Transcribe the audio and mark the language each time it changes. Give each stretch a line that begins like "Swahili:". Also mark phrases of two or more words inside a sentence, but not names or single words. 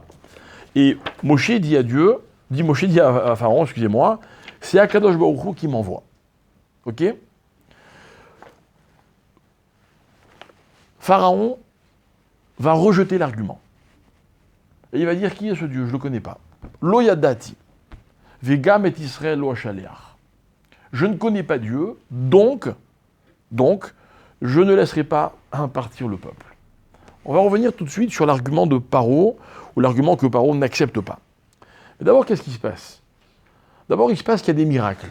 French: Et Moshe dit à Pharaon, excusez-moi, c'est
Hebrew: הקדוש ברוך הוא
French: qui m'envoie. Ok ? Pharaon va rejeter l'argument. Et il va dire qui est ce Dieu, je ne le connais pas.
Hebrew: לא ידעתי וגם את ישראל לא אשלח.
French: Je ne connais pas Dieu, donc, je ne laisserai pas partir le peuple. On va revenir tout de suite sur l'argument de Paro, ou l'argument que Paro n'accepte pas. Mais d'abord, qu'est-ce qui se passe? D'abord, il se passe qu'il y a des miracles.